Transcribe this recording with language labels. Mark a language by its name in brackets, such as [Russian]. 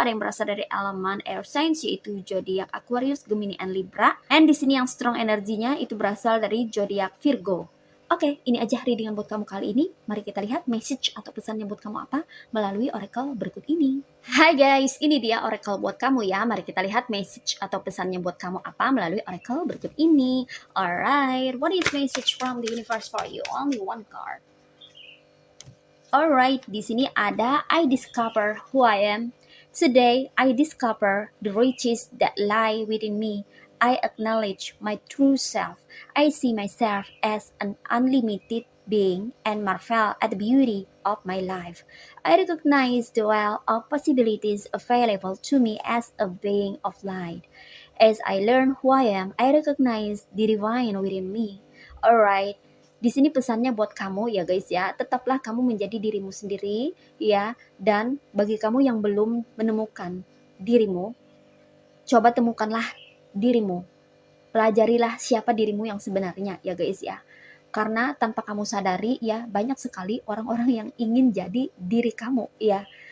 [Indonesian] Ada yang berasal dari elemen air signs yaitu zodiak Aquarius, Gemini, and Libra. And di sini yang strong energinya itu berasal dari zodiak Virgo. Oke, ini aja readingan buat kamu kali ini. Mari kita lihat message atau pesannya buat kamu apa melalui oracle berikut ini. Hai guys, ini dia oracle buat kamu ya. Mari kita lihat message atau pesannya buat kamu apa melalui oracle berikut ini. [English] Alright, what is message from the universe for you? Only one card. Alright, [Indonesian] di sini ada [English] I discover who I am. Today, I discover the riches that lie within me. I acknowledge my true self. I see myself as an unlimited being and marvel at the beauty of my life. I recognize the well of possibilities available to me as a being of light. As I learn who I am, I recognize the divine within me. [Indonesian] Alright, di sini pesannya buat kamu ya guys ya, tetaplah kamu menjadi dirimu sendiri ya. Dan bagi kamu yang belum menemukan dirimu, coba temukanlah dirimu. Pelajarilah siapa dirimu yang sebenarnya ya guys ya. Karena tanpa kamu sadari ya, banyak sekali orang-orang yang ingin jadi diri kamu ya.